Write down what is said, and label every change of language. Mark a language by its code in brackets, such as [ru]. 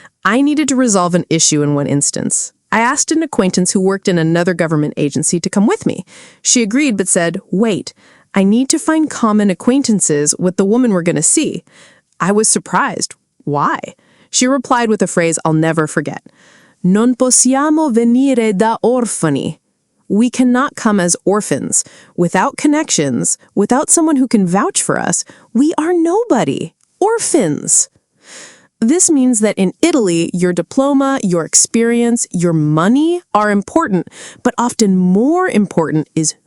[en] I needed to resolve an issue in one instance. I asked an acquaintance who worked in another government agency to come with me. She agreed but said, wait, I need to find common acquaintances with the woman we're going to see. I was surprised. Why? She replied with a phrase I'll never forget. [it] Non possiamo venire da orfani. [en] We cannot come as orphans. Without connections, without someone who can vouch for us, we are nobody. Orphans. This means that in Italy, your diploma, your experience, your money are important, but often more important is